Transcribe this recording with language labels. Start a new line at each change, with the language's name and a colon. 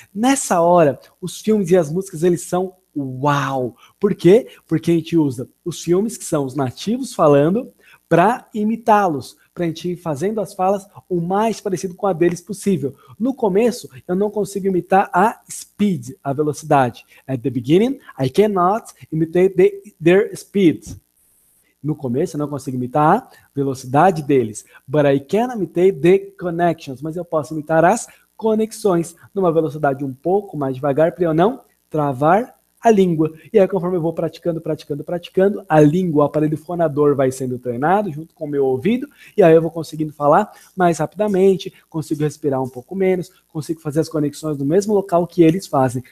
Portuguese: Nessa hora, os filmes e as músicas, eles são uau! Por quê? Porque a gente usa os filmes, que são os nativos falando, para imitá-los, para a gente ir fazendo as falas o mais parecido com a deles possível. No começo, eu não consigo imitar a speed, a velocidade.
English: At the beginning, I cannot imitate their speed.
Portuguese: No começo, eu não consigo imitar a velocidade deles.
English: But I can imitate the connections.
Portuguese: Mas eu posso imitar as conexões numa velocidade um pouco mais devagar, para eu não travar a língua. E aí, conforme eu vou praticando, a língua, o aparelho fonador vai sendo treinado junto com o meu ouvido, e aí eu vou conseguindo falar mais rapidamente, consigo respirar um pouco menos, consigo fazer as conexões no mesmo local que eles fazem.